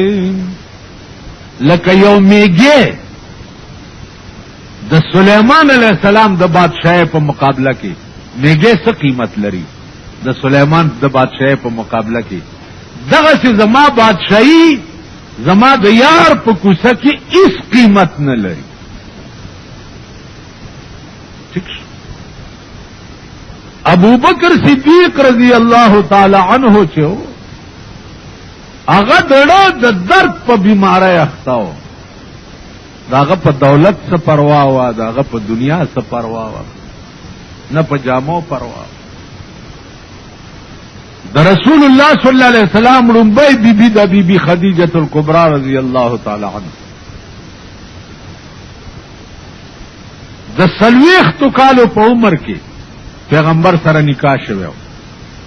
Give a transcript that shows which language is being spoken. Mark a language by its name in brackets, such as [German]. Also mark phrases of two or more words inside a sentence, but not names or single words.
[Pashto] لکه یو میږي د سلیمان علیہ السلام د بادشاہ په مقابله کې میږي څه قیمت لري د سلیمان د بادشاہ په مقابله کې. دغه چې زما بادشاہي زما د یار په کوڅه کې هیڅ قیمت نه لري. ٹھیک شو. ابو بکر صدیق رضی اللہ تعالی عنہ چې هغه دړه د درد په بیماری اخته و، داغه په دولت څه پروا و، داغه په دنیا څه پروا و، نه په جامو پروا. د رسول الله صلی الله علیه وسلم لومبۍ بیبي د بیبي خدیجه الکبرى رضی الله تعالی عنها د 40 کالو په عمر کې پیغمبر سره نکاح شوی.